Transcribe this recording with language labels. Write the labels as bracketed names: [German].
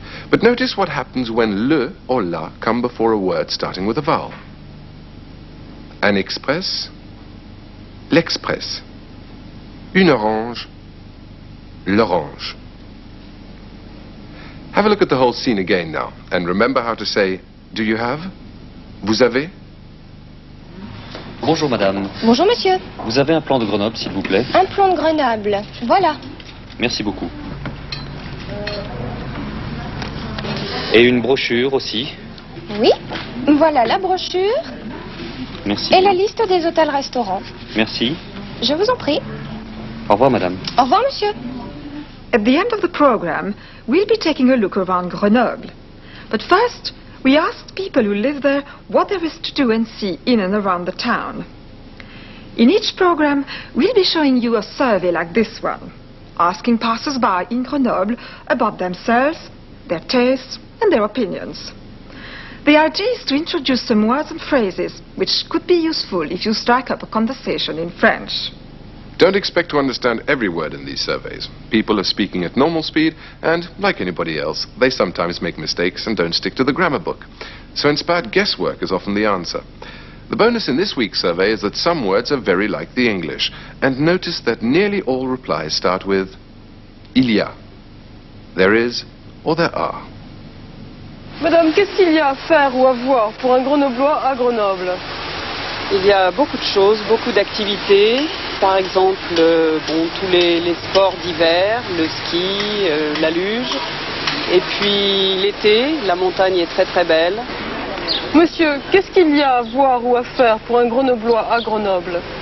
[English] But notice what happens when le or la come before a word starting with a vowel. [French] Un express. L'express. Une orange. L'orange. [English] Have a look at the whole scene again now, and remember how to say, do you have? [French] Vous avez? Bonjour madame. Bonjour monsieur. Vous avez un plan de Grenoble s'il vous plaît? Un plan de Grenoble, voilà. Merci beaucoup. Et une brochure aussi? Oui, voilà la brochure. Merci. Et la liste des hôtels-restaurants. Merci. Je vous en prie. Au revoir madame. Au revoir monsieur. [English] At the end of the program, we'll be taking a look around Grenoble. But first, we asked people who live there what there is to do and see in and around the town. In each program, we'll be showing you a survey like this one, asking passers-by in Grenoble about themselves, their tastes, and their opinions. The idea is to introduce some words and phrases which could be useful if you strike up a conversation in French. Don't expect to understand every word in these surveys. People are speaking at normal speed, and, like anybody else, they sometimes make mistakes and don't stick to the grammar book. So inspired guesswork is often the answer. The bonus in this week's survey is that some words are very like the English, and notice that nearly all replies start with il y a. there is or there are. [French] Madame, qu'est-ce qu'il y a à faire ou à voir pour un Grenoblois à Grenoble? Il y a beaucoup de choses, beaucoup d'activités. Par exemple, tous les sports d'hiver, le ski, la luge. Et puis l'été, la montagne est très très belle. Monsieur, qu'est-ce qu'il y a à voir ou à faire pour un Grenoblois à Grenoble?